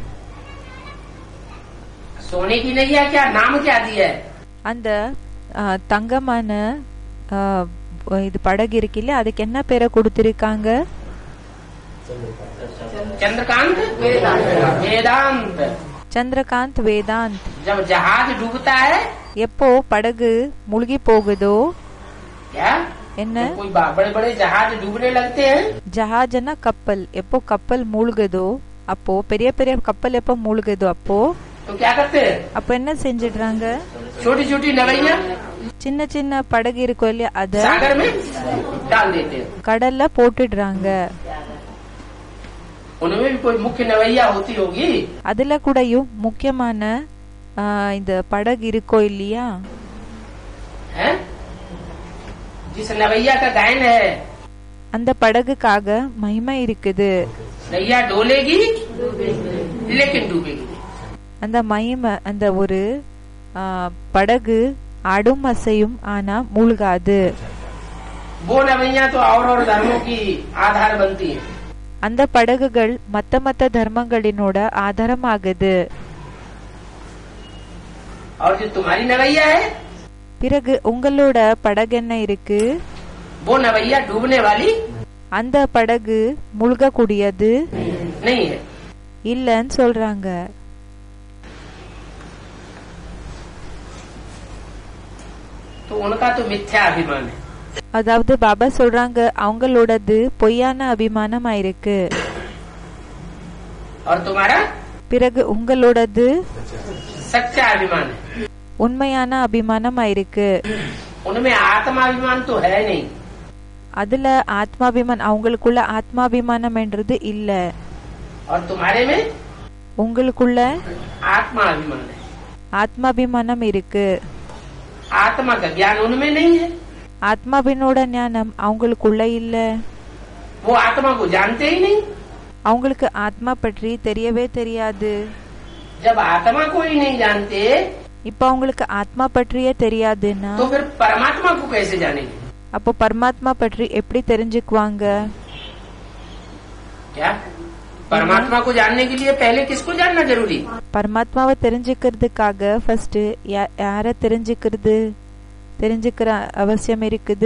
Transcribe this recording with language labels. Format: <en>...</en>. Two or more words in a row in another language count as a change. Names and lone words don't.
<hi>सोने की नैया क्या नाम क्या दिया है?</hi> <ta>அந்த தங்கமான இது படகு இருக்குல்ல, அதுக்கு என்ன பேரை கொடுத்திருக்காங்க?</ta> <hi>चंद्रकांत वेदांत।</hi> <ta>சந்திரகாந்த் வேதாந்த்.</ta> <hi>जब जहाज डूबता है</hi> <ta>எப்போ படகு மூழ்கி போகுதோ</ta> <hi>क्या</hi> <ta>என்ன?</ta> <hi>तो कोई बड़े बड़े जहाज डूबने लगते हैं।</hi> <ta>ஜஹாஜனா கப்பல். எப்போ கப்பல் மூழ்குதோ, அப்போ பெரிய பெரிய கப்பல் எப்போ மூழ்குதோ அப்போ</ta> <hi>तो क्या करते हैं?</hi> <ta>அப்ப என்ன செஞ்சிடுறாங்க?</ta> <hi>छोटी छोटी नवैया</hi> <ta>சின்ன சின்ன படகு இருக்கும் இல்லையா, அத</ta> <hi>सागर में डाल देते हैं।</hi> <ta>கடல்ல போட்டுடுறாங்க.</ta> <hi>उनमें भी कोई मुख्य नवैया होती होगी।</hi> <ta>அதுல கூடயும் முக்கியமான இந்த படகு இருக்கோ இல்லையா?</ta> <hi>है जिस नवैया का गायन है,</hi> <ta>அந்த படகுக்காக மகிமை இருக்குது.</ta> <hi>नैया डोलेगी लेकिन डूबेगी।</hi> <ta>அந்த மகிமை, அந்த ஒரு படகு ஆடும் அசையும் ஆனா மூழ்காது.</ta> <hi>वो नवैया तो और धर्मों की आधार बनती है।</hi> <ta>அந்த படகுகள் மத்த மத்த தர்மங்களினோட ஆதாரமாகுது.</ta> <hi>और जो तुम्हारी नवैया है</hi> <ta>பிறகு உங்களோட படகு என்ன இருக்கு?</ta> <hi>वो नवैया डूबने वाली</hi> <ta>அந்த படகு மூழ்கக்கூடியது</ta> <hi>नहीं है।</hi> <ta>இல்லன்னு சொல்றாங்க.</ta> <hi>तो उनका तो मिथ्या अभिमान है।</hi> <ta>அதாவது பாபா சொல்றாங்க அவங்களோடது பொய்யான அபிமானமா இருக்கு.</ta> <hi>और तुम्हारा</hi> <ta>பிறகு உங்களோடது</ta> <hi>सच्चा अभिमान है।</hi> <ta>உண்மையான அபிமானமா இருக்கு.</ta> <hi>उनमें आत्माभिमान तो है नहीं।</hi> <ta>அதுல ஆத்மாபிமானம், அவங்களுக்குள்ள ஆத்மாபிமானம் என்றது இல்ல.</ta> <hi>और तुम्हारे में</hi> <ta>உங்களுக்குள்ள</ta> <hi>आत्माभिमान है।</hi> <ta>ஆத்மாபிமானம் இருக்கு.</ta> <hi>आत्मा का ज्ञान उनमें नहीं है।</hi> <ta>ஆத்மாவினோட ஞானம் அவங்களுக்குள்ள இல்ல.</ta> <hi>वो आत्मा को जानते ही नहीं।</hi> <ta>அவங்களுக்கு ஆத்மா பற்றி தெரியவே தெரியாது.</ta> <hi>जब आत्मा को ही नहीं जानते</hi> <ta>இப்ப அவங்களுக்கு ஆத்மா பற்றியே தெரியாதுன்னா</ta> <hi>तो फिर परमात्मा को कैसे जानेंगे?</hi> <ta>அப்போ பரமாத்மா பற்றி எப்படி தெரிஞ்சுக்குவாங்க?</ta> <hi>क्या परमात्मा को जानने के लिए पहले किसको जानना जरूरी?</hi> <ta>பரமாத்மாவை தெரிஞ்சுக்கிறதுக்காக ஃபர்ஸ்ட் யார தெரிஞ்சுக்கிற அவசியம் இருக்குது.</ta>